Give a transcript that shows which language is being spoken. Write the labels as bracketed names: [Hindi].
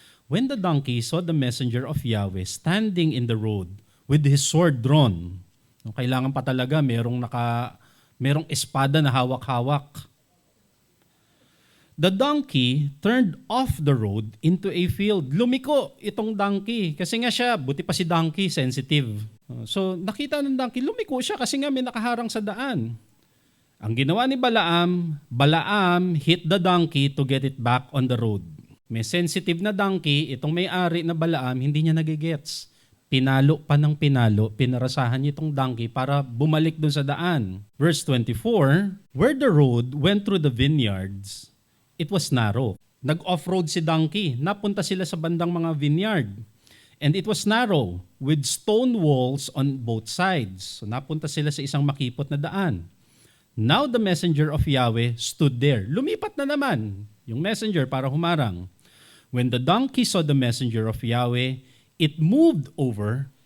[English] When the donkey saw the messenger of Yahweh standing in the road with his sword drawn, [Filipino] kailangan pa talaga merong espada na hawak-hawak. [English] The donkey turned off the road into a field. [Filipino] Lumiko itong donkey. Kasi nga siya, buti pa si donkey, sensitive. So nakita ng donkey, lumiko siya kasi nga may nakaharang sa daan. Ang ginawa ni [English] Balaam hit the donkey to get it back on the road. [Filipino] May sensitive na donkey, itong may-ari na Balaam, hindi niya nagigets. Pinalo pa ng pinalo, pinarasahan niya itong donkey para bumalik dun sa daan. [English] Verse 24, where the road went through the vineyards, it was narrow. [Filipino] Nag-off-road si donkey. Napunta sila sa bandang mga vineyard. [English] And it was narrow with stone walls on both sides. [Filipino] So napunta sila sa isang makipot na daan. [English] Now the messenger of Yahweh stood there. [Filipino] Lumipat na naman yung messenger para humarang. [English] When the donkey saw the messenger of Yahweh, it moved over